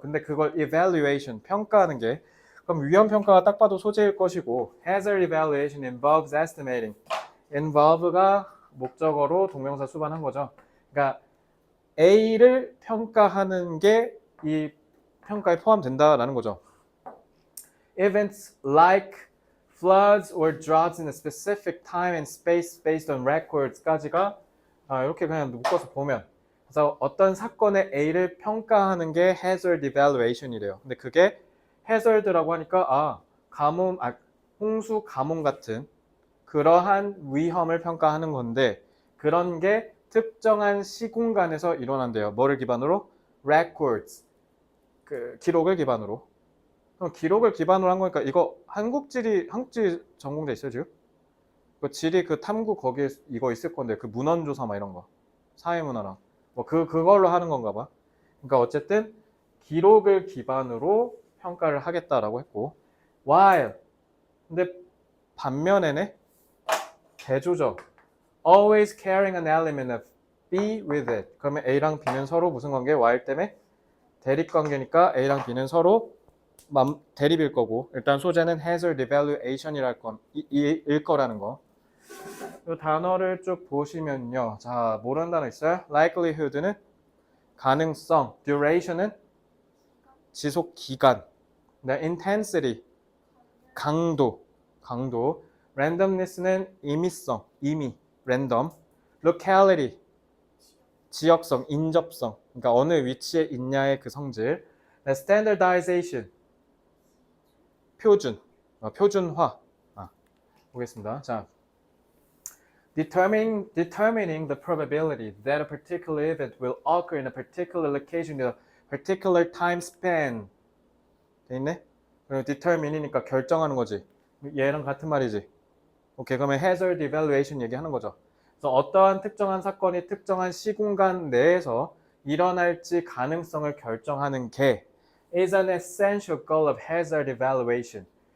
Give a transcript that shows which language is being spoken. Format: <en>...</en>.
<ko>근데 그걸 evaluation, 평가하는 게 그럼 위험 평가가 딱 봐도 소재일 것이고</ko> <en>hazard evaluation involves estimating.</en> <ko>involve가 목적어로 동명사 수반한 거죠. 그러니까 A를 평가하는 게 이 평가에 포함된다라는 거죠.</ko> <en>Events like floods or droughts in a specific time and space based on records</en> <ko>까지가 이렇게 그냥 묶어서 보면 그래서 어떤 사건의 A를 평가하는 게 hazard evaluation이래요. 근데 그게 hazard라고 하니까 가뭄, 홍수, 가뭄 같은 그러한 위험을 평가하는 건데 그런 게 특정한 시공간에서 일어난대요. 뭐를 기반으로? records, 그 기록을 기반으로. 그럼 기록을 기반으로 한 거니까 이거 한국지 전공대 있어요 지금? 그 지리 그 탐구 거기에 이거 있을 건데 그 문헌조사 막 이런 거 사회문화랑 뭐 그걸로 하는 건가 봐. 그러니까 어쨌든 기록을 기반으로 평가를 하겠다라고 했고 while 근데 반면에네 대조죠.</ko> <en>always carrying an element of B with it.</en> <ko>그러면 A랑 B는 서로 무슨 관계? while 때문에 대립 관계니까 A랑 B는 서로 대립일 거고 일단 소재는 hazard evaluation일 거라는 거. 이 단어를 쭉 보시면요. 자, 모르는 단어 있어요? likelihood는 가능성, duration은 지속 기간, intensity 강도, randomness는 임의성, random, locality 지역성, 인접성, 그러니까 어느 위치에 있냐의 그 성질, standardization 표준화. 보겠습니다.</ko> <en>자, determining the probability that a particular event will occur in a particular location in a particular time span.</en> <ko>돼 있네? 그리고 determine이니까 결정하는 거지. 얘랑 같은 말이지. 오케이, 그러면 hazard evaluation 얘기하는 거죠. 그래서 어떠한 특정한 사건이 특정한 시공간 내에서 일어날지 가능성을 결정하는 게</ko> <en>is an essential goal of hazard evaluation.</en>